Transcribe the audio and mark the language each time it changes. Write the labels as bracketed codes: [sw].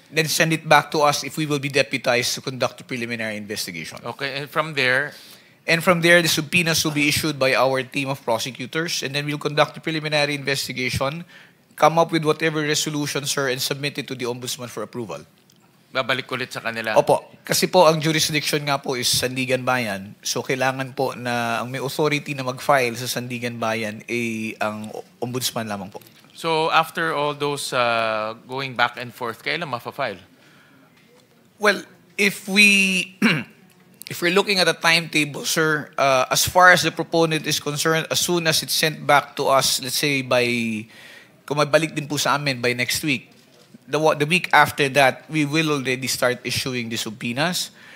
[en] Then send it back to us if we will be deputized to conduct a preliminary investigation. Okay, and from there, the subpoenas will be issued by our team of prosecutors, and then we'll conduct the preliminary investigation, come up with whatever resolution, sir, and submit it to the Ombudsman for approval. [tl] babalik ulit sa kanila. Opo. Kasi po, ang jurisdiction nga po is Sandigan Bayan. So, kailangan po na ang may authority na mag-file sa Sandigan Bayan ay ang Ombudsman lamang po. [en] So after all those going back and forth, [tl] kailan mafa-file? [en] Well, if we're looking at a timetable, sir, as far as the proponent is concerned, as soon as it's sent back to us, let's say [tl] kung mabalik din po sa amin [en] by next week, the week after that, we will already start issuing the subpoenas.